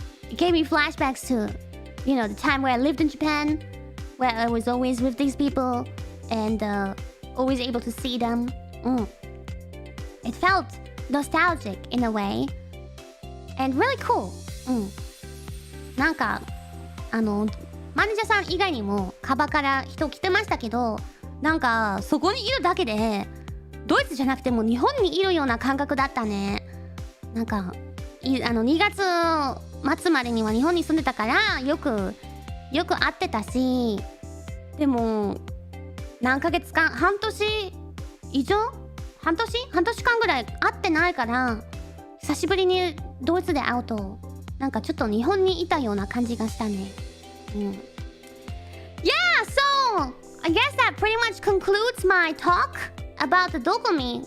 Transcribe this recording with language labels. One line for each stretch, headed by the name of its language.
English: It gave me flashbacks to, you know, the time where I lived in Japan, where I was always with these people and always able to see them. It felt nostalgic in a way and really cool.
Japanese: なんかマネージャーさん以外にもカバから人来てましたけど、なんかそこにいるだけでドイツじゃなくても日本にいるような感覚だったね。なんか2月末までには日本に住んでたからよく会ってたし、でも何ヶ月間、半年以上、半年間ぐらい会ってないから、久しぶりにドイツで会うとなんかちょっと日本にいたような感じがしたね。
English: Yeah, so I guess that pretty much concludes my talk about the Dokomi.